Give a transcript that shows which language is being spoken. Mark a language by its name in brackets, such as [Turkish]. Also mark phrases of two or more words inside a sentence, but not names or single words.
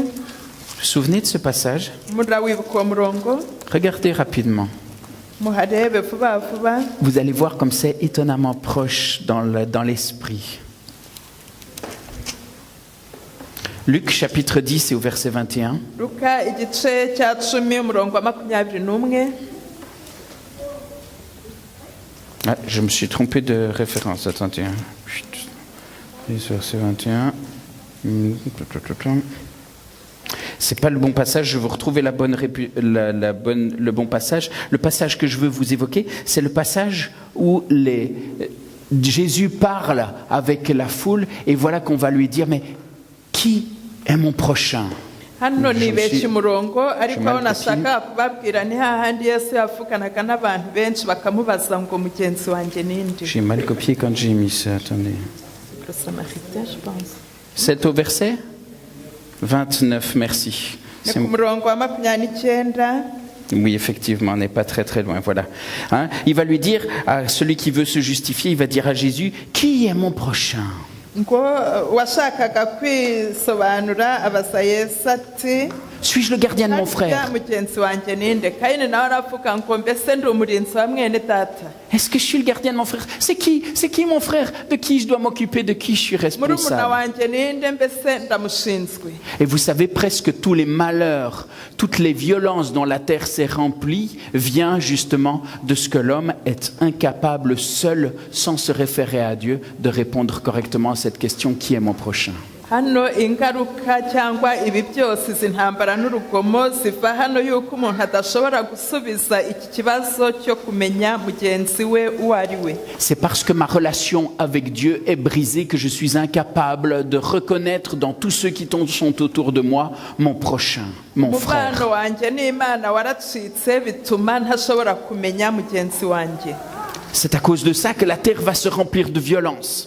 [French] Vous vous souvenez de ce passage? [Kinyarwanda] murawibuka uwo murongo? [French] Regardez rapidement. [Kinyarwanda] muharebe vuba vuba. [French] Vous allez voir comme c'est étonnamment proche dans l'esprit. Luc chapitre 10 et au verset 21. [Kinyarwanda] Luka igice cya 10 umurongo wa 21. [French] Ah, je me suis trompé de référence. Attendez. 10 verset 21. C'est pas le bon passage. Je vais vous retrouver le bon passage. Le passage que je veux vous évoquer, c'est le passage où Jésus parle avec la foule et voilà qu'on va lui dire, mais qui est mon prochain? [Kinyarwanda] hano [French] Je [Kinyarwanda] nibeshya [French] suis- [Kinyarwanda] umurongo ariko [French] mal [Kinyarwanda] aho nashaka kubabwira ni hahandi Yesu yavuganaga n'abantu benshi bakamubaza ngo mugenzi wanjye ninde. [French] J'ai mal copié quand j'ai mis ça, attendez. Le Samaritain, je pense. C'est au verset 29, merci. [Kinyarwanda] Ni [French] C'est- [Kinyarwanda] ku murongo wa 29. [French] Oui, effectivement, on n'est pas très très loin, voilà. Hein? Il va lui dire à celui qui veut se justifier, il va dire à Jésus, qui est mon prochain? [Kinyarwanda] ngo washakaga kwisobanura abaza Yesu ati [French] Suis-je le gardien de mon frère? [Kinyarwanda] "Harya mugenzi wanjye ninde?" Kayini nawe aravuga ngo mbese ndi umurinzi wa mwene data. [French] Est-ce que je suis le gardien de mon frère? C'est qui mon frère? De qui je dois m'occuper? De qui je suis [Kinyarwanda] Murumuna [French] responsable? [Kinyarwanda] wanjye ninde mbese ndamushinzwe. [French] Et vous savez, presque tous les malheurs, toutes les violences dont la terre s'est remplie, vient justement de ce que l'homme est incapable seul, sans se référer à Dieu, de répondre correctement à cette question, qui est mon prochain? [Kinyarwanda] Hano ingaruka cyangwa ibi byose izi ntambara n'urugomo ziva hano yuko umuntu adashobora gusubiza iki kibazo cyo kumenya mugenzi we uwo ari we. [French] C'est parce que ma relation avec Dieu est brisée que je suis incapable de reconnaître dans tous ceux qui sont autour de moi mon prochain, mon frère. [Kinyarwanda] Umubano wanjye n'Imana waracitse bituma ntashobora kumenya mugenzi wanjye. [French] C'est à cause de ça que la terre va se remplir de violence.